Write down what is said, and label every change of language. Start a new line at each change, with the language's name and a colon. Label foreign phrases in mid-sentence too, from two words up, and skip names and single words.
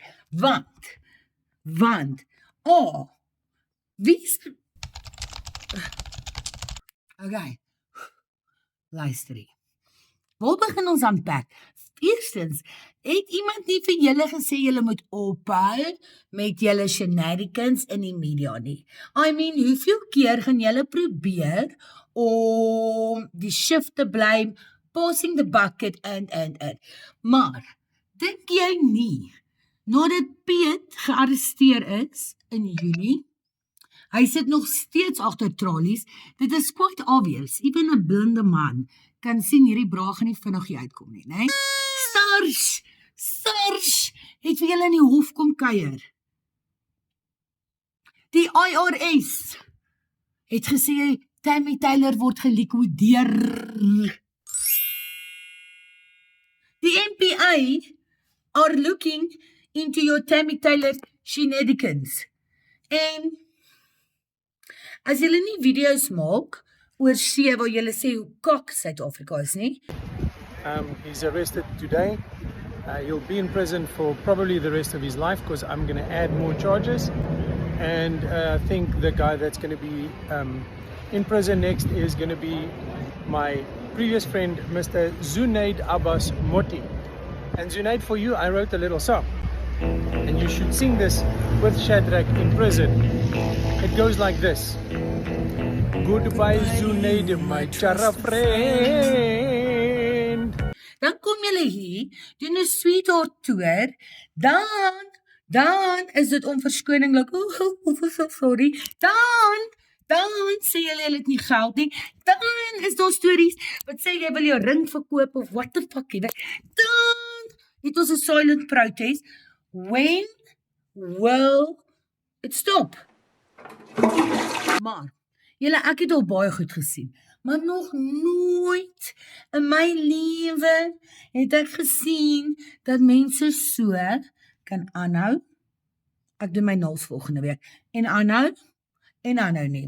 Afrikaans: Want, wie's... Okay, luister hier. Waar begin ons aanpak? Eerstens, het iemand nie vir julle gesê julle moet ophou met julle shenanigans in die media nie?
English: I mean,
Afrikaans: hoeveel keer gaan julle probeer om die shift te blame,
English: passing the bucket and.
Afrikaans: Maar, dink jy nie, nadat Piet gearresteer is in Junie, hy sit nog steeds agter tralies, dit is
English: quite obvious, even
Afrikaans: 'n blinde man kan sien hierdie braai gaan nie vinnig hier uitkom nie, né? SARS, het vir julle in die hof kom kuier. Die IRS het gesê, Tammy Taylor word gelikwideer.
English: Die NPA are looking into your Tammy Taylor shenanigans.
Afrikaans: En as julle nie video's maak oor see waar julle sê hoe kak Suid-Afrika is nie.
English: He's arrested today. He'll be in prison for probably the rest of his life because I'm going to add more charges. And I think the guy that's going to be in prison next is going to be my previous friend, Mr. Zunaid Abbas Moti. And Zunaid, for you, I wrote a little song. And you should sing this with Shadrach in prison. It goes like this. Goodbye, Zunaid, my chara friend.
Afrikaans: Dan kom julle hier, doen 'n
English: sweetheart tour,
Afrikaans: dan is dit om verskoning,
English: like, sorry,
Afrikaans: dan sê julle het nie geld nie, dan is daar stories, wat sê jy wil jou ring verkoop,
English: of what the fuck,
Afrikaans: dan het ons 'n silent protest.
English: When will it stop?
Afrikaans: Maar, julle, ek het al baie goed gesien, maar nog nooit in my lewe het ek gesien dat mense so kan aanhou. Ek doen my naels volgende week. En aanhou neem.